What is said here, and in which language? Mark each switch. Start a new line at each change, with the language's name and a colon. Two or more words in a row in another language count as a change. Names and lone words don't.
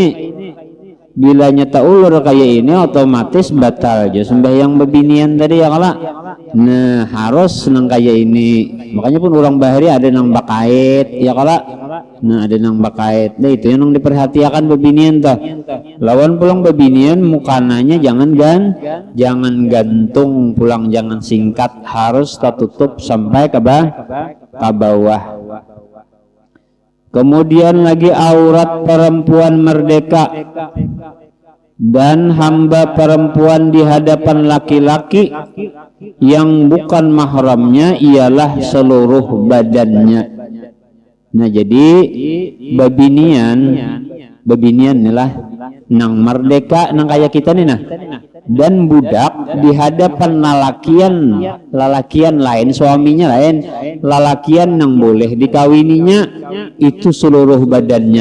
Banjar: Bilanya tak ulur kayak ini otomatis batal aja sembahyang bebinian tadi ya kala. Nah harus nang kayak ini, makanya pun orang bahari ada nang bakait ya kala. Nah ada nang bakait nah itu yang diperhatikan bebinian tuh. Lawan pulang bebinian mukananya jangan gantung pulang, jangan singkat, harus tertutup sampai ke bawah.
Indonesian: Kemudian lagi aurat perempuan merdeka dan hamba perempuan di hadapan laki-laki yang bukan mahramnya ialah seluruh badannya.
Banjar: Nah jadi babinian inilah nang merdeka nang kayak kita nih nah, dan budak di hadapan lalakian lain, suaminya lain, lalakian nang boleh dikawininya itu seluruh badannya.